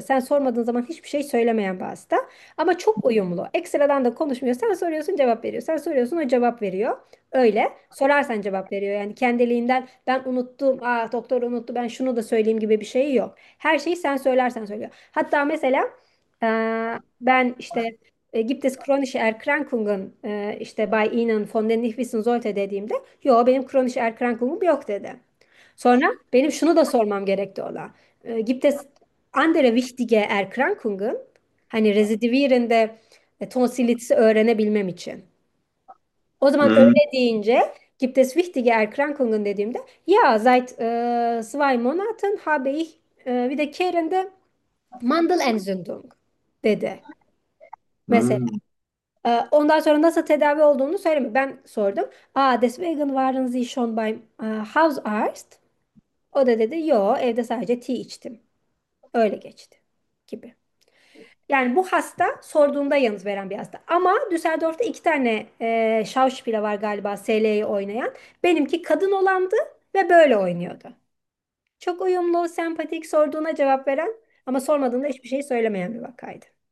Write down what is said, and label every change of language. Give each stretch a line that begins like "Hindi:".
Turkish: Sen sormadığın zaman hiçbir şey söylemeyen bir hasta. Ama çok uyumlu. Ekstradan da konuşmuyor. Sen soruyorsun cevap veriyor. Sen soruyorsun o cevap veriyor. Öyle. Sorarsan cevap veriyor. Yani kendiliğinden ben unuttum. Aa, doktor unuttu. Ben şunu da söyleyeyim gibi bir şey yok. Her şeyi sen söylersen söylüyor. Hatta mesela ben işte
German: Gibt es chronische Erkrankungen?
Turkish: İşte
German: Bay Ihnen von den nicht wissen sollte
Turkish: dediğimde, yo benim chronische Erkrankungum yok dedi. Sonra benim şunu da sormam gerekti ona.
German: Gibt es andere wichtige Erkrankungen?
Turkish: Hani rezidivirinde tonsilitisi öğrenebilmem için. O zaman öyle deyince,
German: gibt es wichtige Erkrankungen
Turkish: dediğimde,
German: ja, seit 2 Monaten habe ich wiederkehrende Mandelentzündung
Turkish: dedi. Mesela. Ondan sonra nasıl tedavi olduğunu söyleme. Ben sordum.
German: Aa, deswegen waren Sie schon beim House Arzt?
Turkish: O da dedi, yo, evde sadece tea içtim. Öyle geçti gibi. Yani bu hasta sorduğunda yanıt veren bir hasta. Ama Düsseldorf'ta 2 tane Schauspieler var galiba, SL'yi oynayan. Benimki kadın olandı ve böyle oynuyordu. Çok uyumlu, sempatik, sorduğuna cevap veren ama sormadığında hiçbir şey söylemeyen bir vakaydı.